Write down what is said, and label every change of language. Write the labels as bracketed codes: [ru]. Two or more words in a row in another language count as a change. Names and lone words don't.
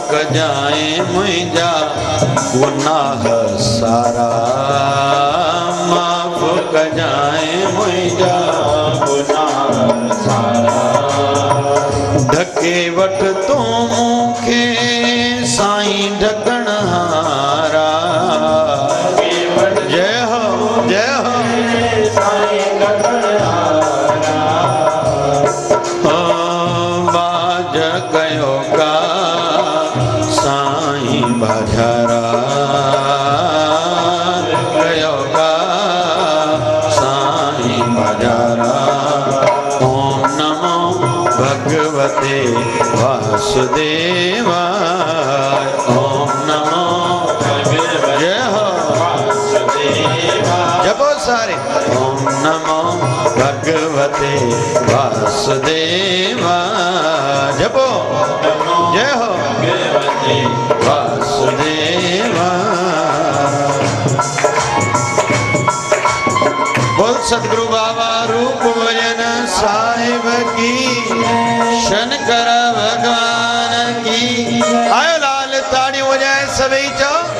[sd] कजाए मुंहिंजा गुनाह सारा, माफ़ कजाए मुंहिंजा गुनाह सारा। ढके वठ तो मूंखे साईं ढकण हारा। जय हो जय हो साईं ढकण हारा। बाज कयो का साईं बाजारा, कयो का साईं बाजारा। [sa] ओम नमो भगवते वासुदेवाय। ओम नमो जय हो वासुदेवाय। [sd] जपो सारे। [sa] ओम नमो भगवते वासुदेवाय। जपो जय हो भगवते वासुदेवाय। [hi] बोल सतगुरु बाबा रूप भजन साहिब की, शंकर भगवान की। [sd] आयो लाल ताड़ी हो जाए सभी चो।